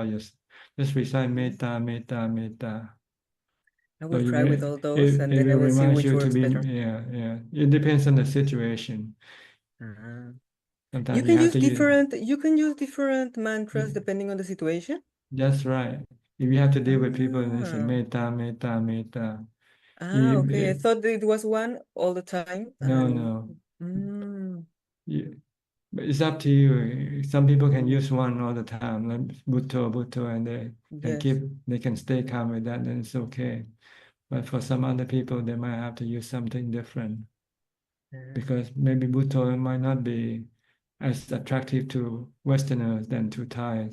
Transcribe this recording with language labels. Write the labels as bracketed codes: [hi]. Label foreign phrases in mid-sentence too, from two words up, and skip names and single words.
[en] Just recite [pi] metta, metta, metta. [en] I So will try with all those, and it then I will will see remind which you to works be better. yeah. It depends on the situation. Ah. Sometimes you have to use. You can use different mantras depending on the situation. That's right. If you have to deal with people and they say Ah. [pi] metta, metta, metta. [en] Okay. I thought it was one all the time. No. Mm, But it's up to you. Some people can yeah. use one all the time, like Bhutto, and Yes. they can stay calm with that, then it's okay. But for some other people, they might have to use something different because maybe Bhutto might not be as attractive to Westerners than to Thais.